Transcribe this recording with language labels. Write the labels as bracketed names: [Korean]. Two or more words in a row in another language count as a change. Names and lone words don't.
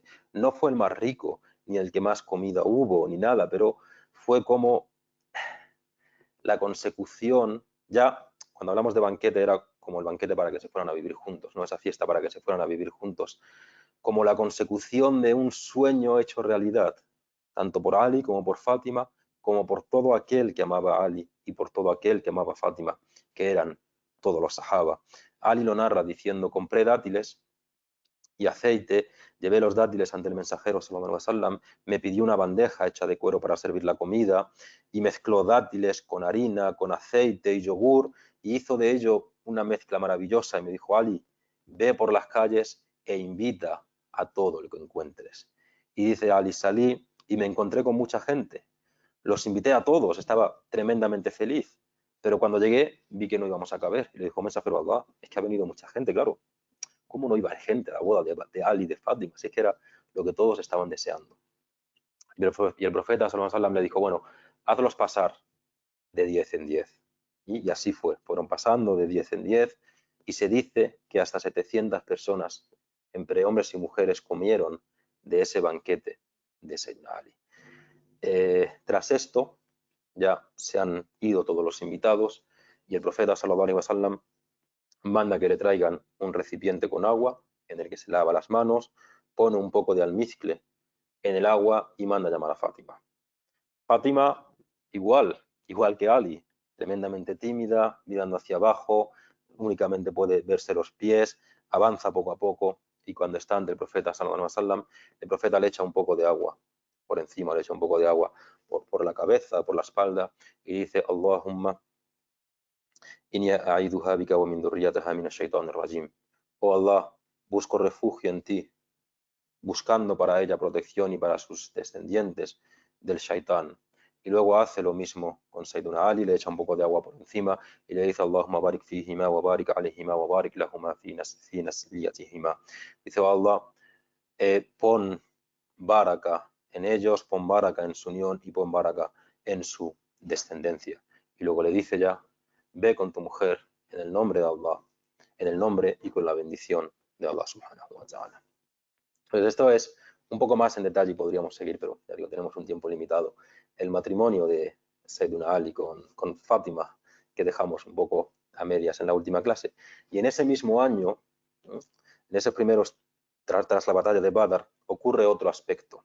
[Spanish] No fue el más rico, ni el que más comida hubo, ni nada, pero fue como la consecución, ya cuando hablamos de banquete era como el banquete para que se fueran a vivir juntos, no esa fiesta para que se fueran a vivir juntos, como la consecución de un sueño hecho realidad, tanto por Ali como por Fátima, como por todo aquel que amaba a Ali y por todo aquel que amaba a Fátima, que eran todos los sahaba. Ali lo narra diciendo: compré dátiles y aceite, llevé los dátiles ante el mensajero [Arabic] صلى الله عليه وسلم, [Spanish] me pidió una bandeja hecha de cuero para servir la comida y mezcló dátiles con harina, con aceite y yogur y hizo de ello una mezcla maravillosa y me dijo: Ali, ve por las calles e invita a todo el que encuentres. Y dice Ali: salí y me encontré con mucha gente, los invité a todos, estaba tremendamente feliz, pero cuando llegué vi que no íbamos a caber y le dijo: mensajero Allah, es que ha venido mucha gente, claro. ¿Cómo no iba gente a la boda de Ali, de Fátima? Si es que era lo que todos estaban deseando. Y el profeta [Arabic] صلى الله عليه وسلم [Spanish] le dijo: bueno, hazlos pasar de 10 en 10. Y así fue, fueron pasando de 10 en 10 y se dice que hasta 700 personas, entre hombres y mujeres, comieron de ese banquete de Sayyidina Ali. Tras esto ya se han ido todos los invitados y el profeta [Arabic] صلى الله عليه وسلم [Spanish] manda que le traigan un recipiente con agua en el que se lava las manos, pone un poco de almizcle en el agua y manda a llamar a Fátima. Fátima, igual que Ali, tremendamente tímida, mirando hacia abajo, únicamente puede verse los pies, avanza poco a poco y cuando está ante el profeta [Arabic] صلى الله عليه وسلم, [Spanish] el profeta le echa un poco de agua por encima, le echa un poco de agua por la cabeza, por la espalda y dice: [Arabic] اللهم إني أعيذها بك ومن ذريتها من الشيطان الرجيم. [Spanish] Oh Allah, busco refugio en ti, buscando para ella protección y para sus descendientes del shaitán. Y luego hace lo mismo con Sayyiduna Ali, le echa un poco de agua por encima y le dice: [Arabic] اللهم بارك فيهما وبارك عليهما وبارك لهما في نسليتهما. [Spanish] Dice: oh Allah, pon baraka en ellos, pon baraka en su unión y pon baraka en su descendencia. Y luego le dice ya: ve con tu mujer en el nombre de Allah, en el nombre y con la bendición de Allah [Arabic] سبحانه وتعالى. [Spanish] Entonces esto es un poco más en detalle y podríamos seguir, pero ya digo, tenemos un tiempo limitado. El matrimonio de Sayyiduna Ali con Fátima, que dejamos un poco a medias en la última clase. Y en ese mismo año, en esos primeros, tras la batalla de Badr, ocurre otro aspecto.